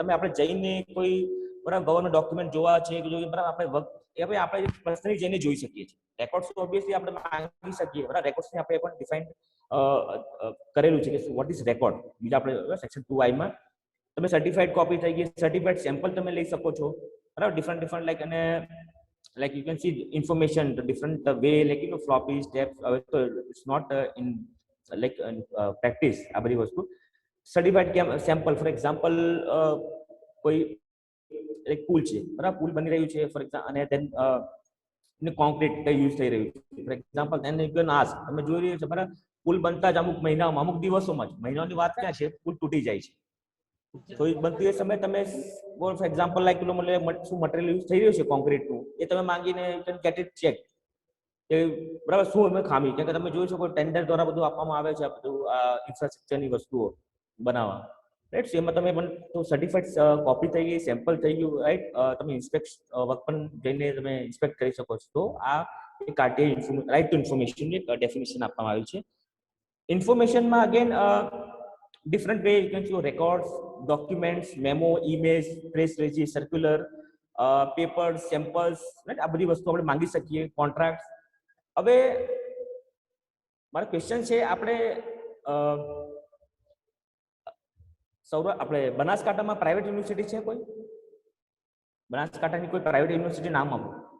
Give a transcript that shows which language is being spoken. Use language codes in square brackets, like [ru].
[gu] તમે આપણે જઈને કોઈ બરાબર ગવર્મેન્ટ ડોક્યુમેન્ટ જોવા છે કે જોઈએ, બરાબર આપણે વર્ક એ ભાઈ આપણે પર્સનલી જઈને જોઈ શકીએ છીએ. રેકોર્ડ્સ તો ઓબ્વિયસલી આપણે માંગી શકીએ, બરાબર. રેકોર્ડ્સને આપણે પણ ડિફાઇન કરેલું છે કે વોટ ઇઝ રેકોર્ડ, બીજા આપણે સેક્શન 2I માં. તમે સર્ટિફાઈડ કોપી થઈ ગઈ, સર્ટિફાઈડ સેમ્પલ તમે લઈ શકો છો, બરાબર. [en] Different like અને like you can see information the different way, like floppy steps, so it's not in like practice આ બધી વસ્તુ. [gu] સર્ટિફાઈડ સેમ્પલ ફોર એક્ઝામ્પલ કોઈ એક પુલ છે, બરાબર, પુલ બની રહ્યું છે ફોર એક્ઝામ્પલ, અને દેન કોન્ક્રીટ યુઝ થઈ રહ્યું છે for example, [en] then you can ask, [gu] તમે જોઈ રહ્યા છો બરાબર, પુલ બનતા જ અમુક મહિનાઓમાં, અમુક દિવસોમાં જ, મહિનાઓની વાત ક્યાં છે, પુલ તૂટી જાય છે. તો એ બનતી એ સમયે તમે ફોર એક્ઝામ્પલ લાઈક શું મટીરિયલ યુઝ થઈ રહ્યું છે કોન્ક્રીટનું, એ તમે માંગીને [en] you can get it check [gu] કે બરાબર શું એમાં ખામી, કેમ કે તમે જોઈ શકો ટેન્ડર દ્વારા બધું આપવામાં આવે છે આ બધું ઇન્ફ્રાસ્ટ્રક્ચરની વસ્તુઓ બનાવવા, રાઈટ. સો એમાં તમે પણ તો સર્ટિફાઈડ કોપી થઈ ગઈ, સેમ્પલ થઈ ગયું, રાઈટ. તમે ઇન્સ્પેક્ટ વર્ક પણ જઈને તમે ઇન્સ્પેક્ટ કરી શકો છો. તો આ એક આરટીઆઈ રાઇટ ટુ ઇન્ફોર્મેશનની એક ડેફિનેશન આપવામાં આવ્યું છે. [en] ઇન્ફોર્મેશનમાં again different way you can see records, documents, memo, emails, press release, circular, papers, samples, right. [gu] આ બધી વસ્તુ આપણે માંગી શકીએ, કોન્ટ્રાક્ટ. હવે મારો ક્વેશ્ચન છે, આપણે આપણે બનાસકાંઠામાં પ્રાઇવેટ યુનિવર્સિટી છે કોઈ? બનાસકાંઠાની કોઈ પ્રાઇવેટ યુનિવર્સિટી નામ આપો.